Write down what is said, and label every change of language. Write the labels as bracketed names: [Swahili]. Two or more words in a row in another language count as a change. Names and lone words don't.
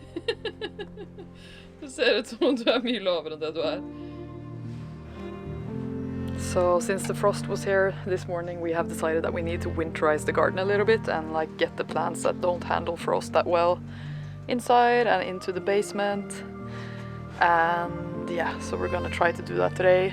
[Norwegian] Du ser ut som om du mye lavere enn det du [English] So since the frost was here this morning, we have decided that we need to winterize the garden a little bit and get the plants that don't handle frost that well inside and into the basement. And yeah, so we're gonna try to do that today.